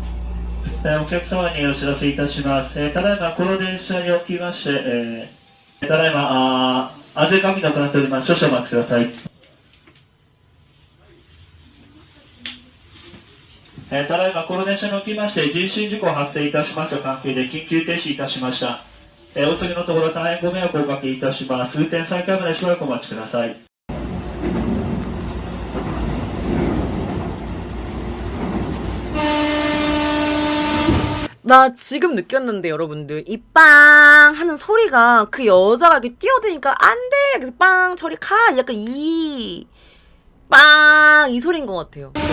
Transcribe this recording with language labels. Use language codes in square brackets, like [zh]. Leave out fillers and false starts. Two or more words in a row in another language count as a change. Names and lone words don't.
[ja] お客様にお知らせいたします。ただいまこの電車におきまして、ただいま安全確認を行っております。少々お待ちください。ただいまこの電車におきまして人身事故発生いたしました関係で緊急停止いたしました。お急ぎのところ大変ご迷惑をおかけいたします。運転再開までしばらくお待ちください。 [ko] 나 지금 느꼈는데 여러분들 이 빵 하는 소리가 그 여자가 이렇게 뛰어드니까 안돼 그래서 빵 저리 가 약간 이 빵 이 소리인 것 같아요.